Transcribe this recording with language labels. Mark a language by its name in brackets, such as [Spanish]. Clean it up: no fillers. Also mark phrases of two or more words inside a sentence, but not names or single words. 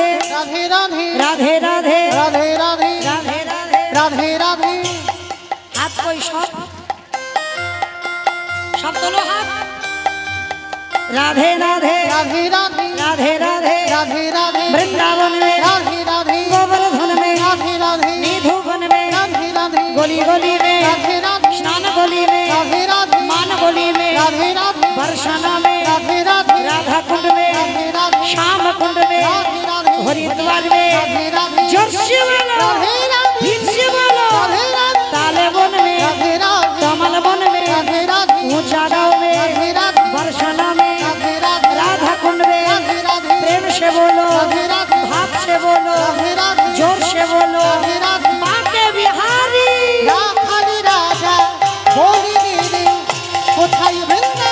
[Bangla] রাধে রাধে রাধে রাধে রাধে রাধে রাধে রাধে রাধে রাধে হাত কই সব সব তোলো হাত राधे राधे [Hindi] राधे राधे राधे राधे राधे राधे वृंदावन में राधे राधे गोवर्धन में राधे राधे निधुवन में राधे राधे गली गली में राधे राधे स्नान गली में राधे राधे मान गली में राधे राधे बरसाना में राधे राधे राधा कुंड में राधे राधे श्याम कुंड में राधे राधे हरिद्वार में राधे राधे जोर से बोलो राधे राधे फिर से बोलो राधे राधे ताले वन में राधे राधे कमल वन में राधे राधे ऊंचा गाँव में राधे राधे बरसाना में राधे राधे राधा कुंड में राधे राधे प्रेम से बोलो राधे राधे भाव से बोलो राधे राधे जोर से बोलो राधे राधे बाके बिहारी [Bangla] রাখালি রাজা বলি দিদি কোথায়